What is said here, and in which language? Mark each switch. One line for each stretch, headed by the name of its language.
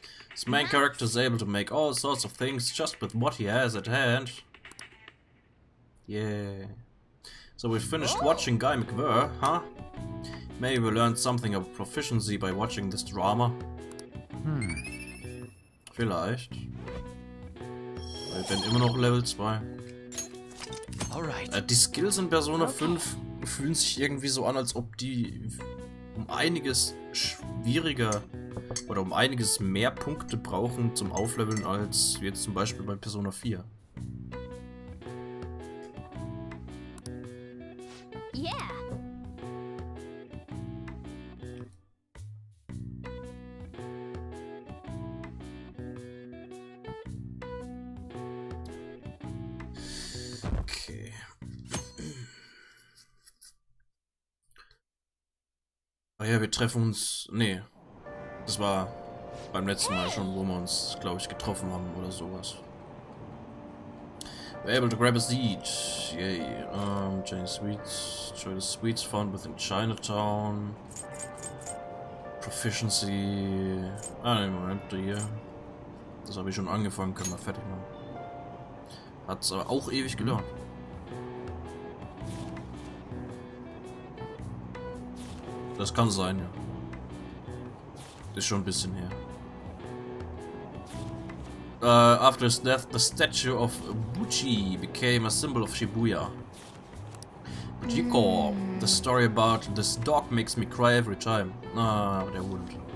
English: His main character is able to make all sorts of things just with what he has at hand. Yeah. So we finished watching Guy McWhirr, huh? Maybe we learned something of proficiency by watching this drama.
German: Vielleicht. Weil ich bin immer noch Level 2. Die Skills in Persona 5 fühlen sich irgendwie so an, als ob die um einiges schwieriger oder um einiges mehr Punkte brauchen zum Aufleveln als jetzt zum Beispiel bei Persona 4.
English: Yeah. Okay.
German: Ah ja, wir treffen uns. Nee. Das war beim letzten Mal schon, wo wir uns, glaube ich, getroffen haben oder sowas.
English: We're able to grab a seat. Yay. Join sweets. Try the sweets found within Chinatown.
German: Proficiency. Ah, ne, Moment, hier. Das habe ich schon angefangen, können wir fertig machen. Hat's aber auch ewig gedauert. Das kann sein, ja. Ist schon ein bisschen her.
English: After his death, the statue of Buchi became a symbol of Shibuya. Bujiko, the story about this dog makes me cry every time.
German: Ah, der Hund.